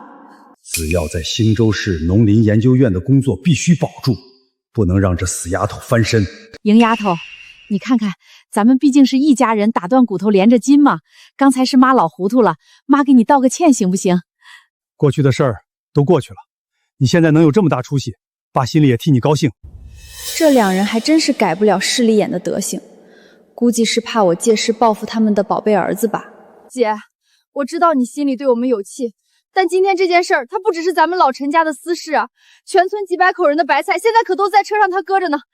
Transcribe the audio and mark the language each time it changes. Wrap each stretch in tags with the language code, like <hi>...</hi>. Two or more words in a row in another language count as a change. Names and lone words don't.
<zh>子耀在興州市農林研究院的工作必須保住，不能讓這死丫頭翻身。瑩丫頭，你看看，咱們畢竟是一家人，打斷骨頭連着筋嘛。剛才是媽老糊塗了，媽給你道個歉行不行？過去的事兒都過去了，你現在能有這麼大出息，爸心裡也替你高興。這兩人還真是改不了勢利眼的德行，估計是怕我借勢報復他們的寶貝兒子吧。姐，我知道你心裡對我們有氣，但今天這件事兒，它不只是咱們老陳家的私事啊，全村幾百口人的白菜，現在可都在車上他擱着呢。</zh>